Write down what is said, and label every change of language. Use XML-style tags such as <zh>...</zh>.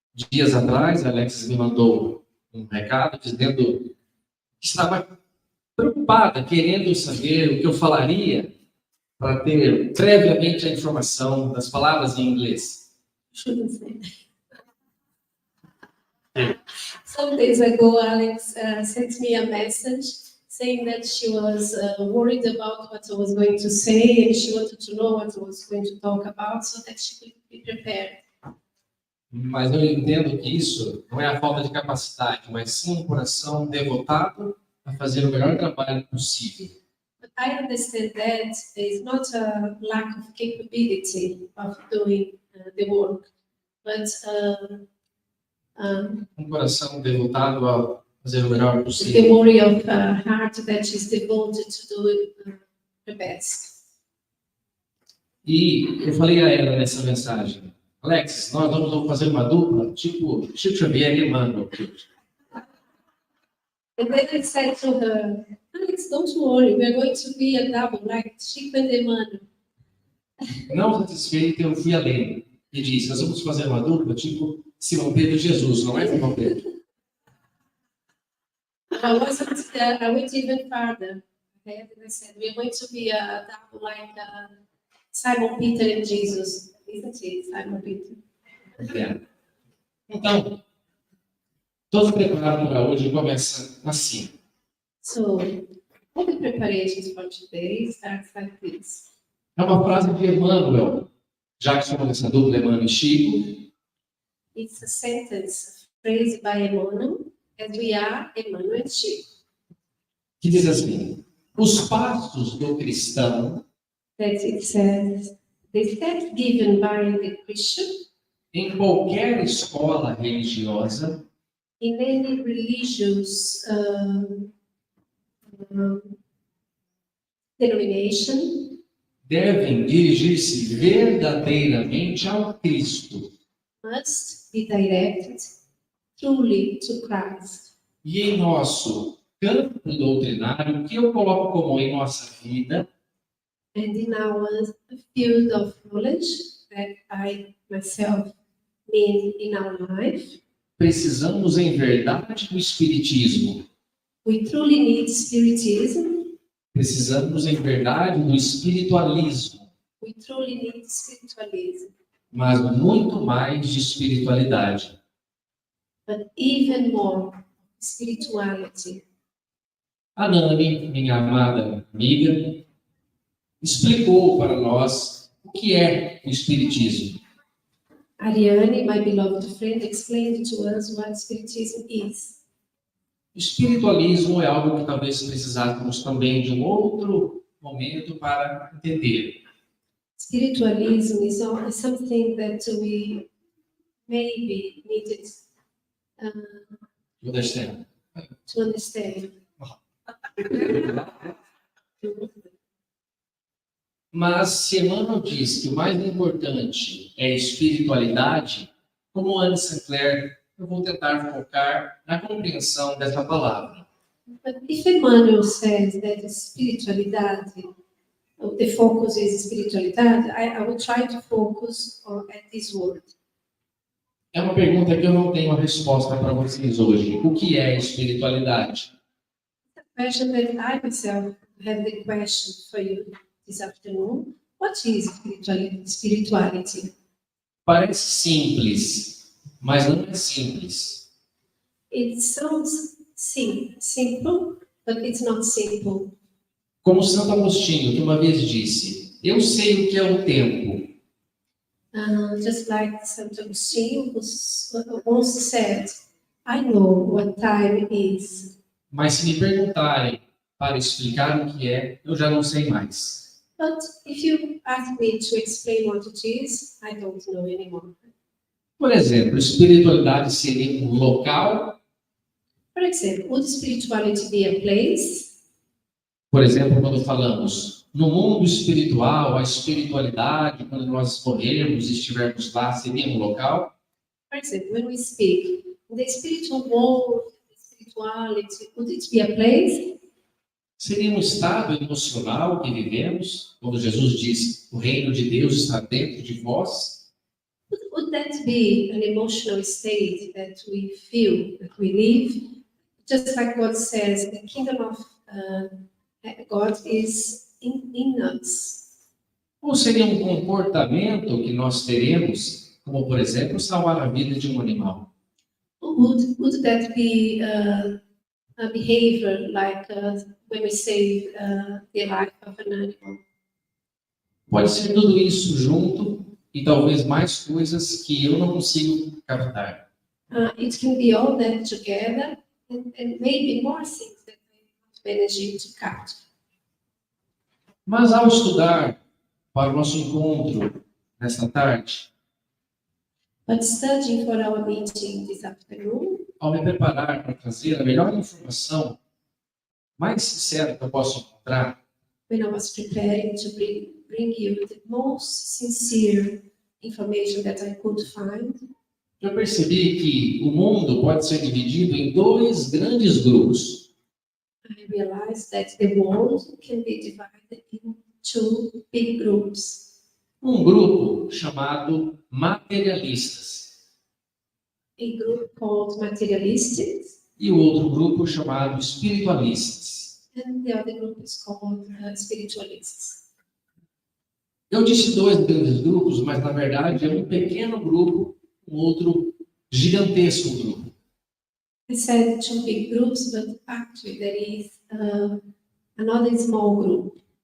<pt>Dias atrás, a Alex me mandou um recado dizendo que estava preocupada, querendo saber o que eu falaria para ter previamente a informação das palavras em inglês.</pt> <en>Shouldn't say. Some days ago, Alex sent me a message saying that she was worried about what I was going to say and she wanted to know what I was going to talk about so that she could be prepared.</en> <pt>Mas eu entendo que isso não é a falta de capacidade, mas sim um coração devotado a fazer o melhor trabalho possível.</pt> <en>But I understand that it's not a lack of capability of doing the work, but</en> <pt>coração devotado a fazer o melhor</pt> <en>the</en> <pt>possível.</pt> <en>worry of a heart that is devoted to do the best.</en> <pt>E eu falei a ela nessa mensagem, Alex, nós vamos fazer uma dupla, tipo Chico Xavier e Emmanuel.</pt> <en>And then I said to her, Alex, don't worry, we're going to be a double, like Chico and Emmanuel.</en> <pt>Não satisfeito, eu fui além e disse, nós vamos fazer uma dupla, tipo Simão Pedro e Jesus, não é Simão Pedro?</pt> <en>I went even farther. Okay? And I said, we're going to be a double like Simon Peter and Jesus. Isn't it, Simon Peter?</en> <pt>É. Então, todo preparado para hoje começa assim.</pt> <en>So, all the preparations for today starts like this.</en> <pt>É uma frase de Emmanuel, já que somos essa dupla, Emmanuel e Chico.</pt> <en>It's a sentence, a phrase by Emmanuel, as we are Emmanuel and Chico.</en> <pt>Que diz assim, os passos do cristão</pt> <en>That it says, the steps given by the Christian</en> <pt>em qualquer escola religiosa</pt> <en>in any religious denomination</en> <pt>devem dirigir-se verdadeiramente ao Cristo</pt> <en>must be directed truly to Christ.</en> <pt>e em nosso campo doutrinário, que eu coloco como em nossa vida,</pt> <en>And in our field of knowledge that I myself mean in our life,</en> <pt>precisamos em verdade do Espiritismo.</pt> <en>we truly need Spiritism,</en> <pt>Precisamos em verdade do espiritualismo,</pt> <en>we truly need Spiritualism,</en> <pt>mas muito mais de espiritualidade.</pt> <en>but even more spirituality.</en> <pt>A Nani, minha amada amiga, explicou para nós o que é o Espiritismo.</pt> <en>Ariane, my beloved friend, explained to us what Spiritism is.</en> <pt>O espiritualismo é algo que talvez precisássemos também de um outro momento para entender.</pt> <en>Spiritualism is something that we maybe needed Understand? to understand.</en> <pt>Mas se Emmanuel diz que o mais importante é a espiritualidade, como Anne Sinclair, eu vou tentar focar na compreensão dessa palavra.</pt> <en>But if Emmanuel says that spiritualidade, the focus is spiritualidade, I will try to focus at this word.</en> <pt>É uma pergunta que eu não tenho a resposta para vocês hoje. O que é espiritualidade?</pt> <en>Question that I myself have the question for you this afternoon. What is spirituality?</en> <pt>Parece simples, mas não é simples.</pt> <en>It sounds simple, but it's not simple.</en> <pt>Como Santo Agostinho, que uma vez disse, eu sei o que é o tempo,</pt> <en>Just like Santo Agostinho once said, I know what time is.</en> <pt>mas se me perguntarem para explicar o que é, eu já não sei mais.</pt> <en>But if you ask me to explain what it is, I don't know anymore.</en> <pt>Por exemplo, espiritualidade seria um local.</pt> <en>For example, would spirituality be a place?</en> <pt>Por exemplo, quando falamos no mundo espiritual, a espiritualidade, quando nós morrermos e estivermos lá, seria um local?</pt> <en>For example, when we speak, the spiritual world, spirituality, would it be a place?</en> <pt>Seria um estado emocional que vivemos, quando Jesus diz, o reino de Deus está dentro de vós?</pt> <en>Would that be an emotional state that we feel, that we live? Just like God says, the kingdom of God is in us.</en> <pt>Ou seria um comportamento que nós teremos, como por exemplo, salvar a vida de um animal?</pt> <en>Would that be a behavior like when we save the life of an animal?</en> <pt>Pode ser tudo isso junto e talvez mais coisas que eu não consigo captar.</pt> <en>It can be all that together and maybe more things that we manage to capture.</en> <pt>Mas ao estudar para o nosso encontro nesta tarde,</pt> <en>But studying for our meeting this afternoon,</en> <pt>ao me preparar para trazer a melhor informação mais sincera que eu posso encontrar,</pt> <en>when I was preparing to bring you the most sincere information that I could find,</en> <pt>eu percebi que o mundo pode ser dividido em dois grandes grupos.</pt> <en>I realized that the world can be divided in two big groups.</en> <pt>Um grupo chamado materialistas</pt> <en>A group called materialistics,</en> <pt>e o outro grupo chamado espiritualistas.</pt> <en>and the other group is called spiritualists.</en> <pt>Eu disse dois grandes grupos, mas na verdade é um pequeno grupo, um outro gigantesco grupo.</pt> <en>I said two big groups, but actually there is another small group.</en>